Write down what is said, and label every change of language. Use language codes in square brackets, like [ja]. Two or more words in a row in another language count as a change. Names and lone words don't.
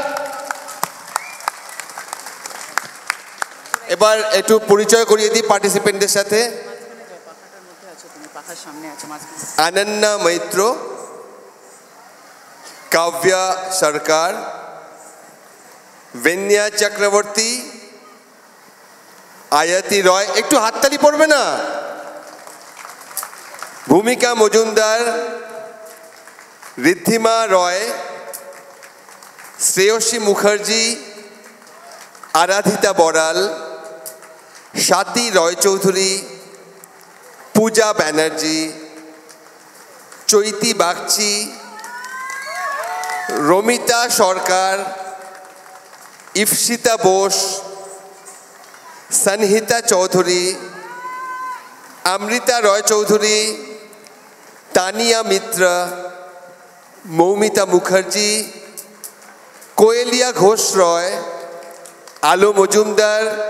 [bn] এবার একটু পরিচয় করিয়ে দিই পার্টিসিপেন্টদের সাথে। अनन्या मैत्र, काव्या सरकार, वेन्या चक्रवर्ती, आयती रॉय, একটু হাততালি পড়বে না? भूमिका मजुमदार, रिद्धिमा रॉय, श्रेयसी मुखर्जी, आराधिता बराल, स्वाति रॉय चौधरी, पूजा बैनर्जी, चैती बागची, रमिता सरकार, ইফসিতা বোস, সনহিতা চৌধুরী, অমৃতা রয় চৌধুরী, তানিয়া মিত্র, মৌমিতা মুখার্জি, কোয়েলিয়া ঘোষ রয়, আলো মজুমদার,